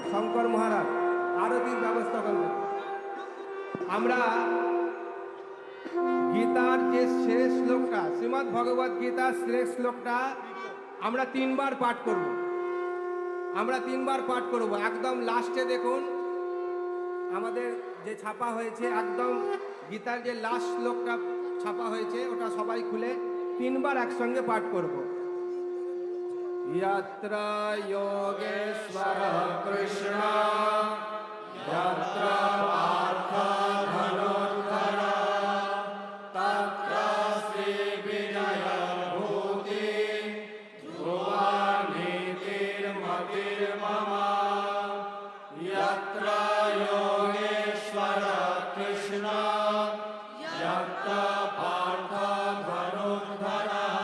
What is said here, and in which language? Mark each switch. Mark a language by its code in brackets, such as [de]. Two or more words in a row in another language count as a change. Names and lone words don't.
[bn] শঙ্কর মহারাজ আরতির ব্যবস্থা করবেন। আমরা গীতার যে শেষ শ্লোকটা, শ্রীমদ্ ভগবদ গীতার শেষ শ্লোকটা আমরা তিনবার পাঠ করব। আমরা তিনবার পাঠ করব। একদম লাস্টে দেখুন আমাদের যে ছাপা হয়েছে, একদম গীতার যে লাস্ট শ্লোকটা ছাপা হয়েছে ওটা সবাই খুলে তিনবার একসঙ্গে পাঠ করব। [sa] यत्र योगेश्वरः कृष्ण यत्र पार्थो धनुर्धरः तत्र श्रीविजयभूतिः ध्रुवा नीतिर्मतिर्मम यत्र योगेश्वरः कृष्ण यत्र पार्थो धनुर्धरः